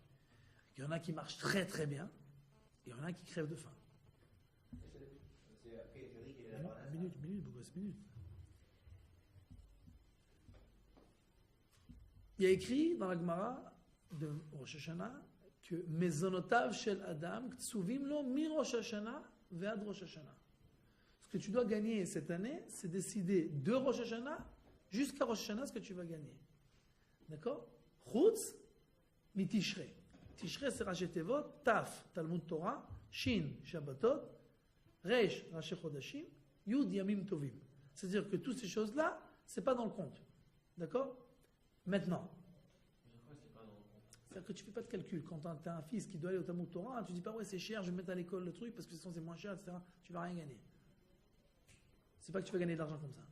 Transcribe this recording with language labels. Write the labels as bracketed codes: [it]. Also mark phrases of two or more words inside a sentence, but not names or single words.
[fr] Il y en a qui marchent très très bien, et il y en a qui crèvent de faim. C'est après, Eric, il est la Parnassa. Minute, Bogos, minute. Il y a écrit dans la Gemara de Rosh Hashanah que [he] מזונותיו של אדם קצובים לו מראש השנה ועד ראש השנה [fr] ve'ad Rosh Hashanah. Ce que tu dois gagner cette année, c'est décider de Rosh Hashanah jusqu'à Rosh Hashanah ce que tu vas gagner. D'accord? [he] חוץ מתשרי. Tishrei c'est ראשי תיבות, תי״ו תלמוד תורה, שי״ן שבתות, רי״ש ראשי חודשים, יו״ד ימים טובים. [fr] C'est-à-dire que toutes ces choses-là, c'est pas dans le compte. D'accord? Maintenant. C'est-à-dire que tu fais pas de calcul. Quand tu as un fils qui doit aller au [he] תלמוד תורה, [fr] tu dis pas ouais c'est cher, je vais mettre à l'école le truc parce que sinon c'est moins cher, etc. Tu vas rien gagner. C'est pas que tu vas gagner de l'argent comme ça.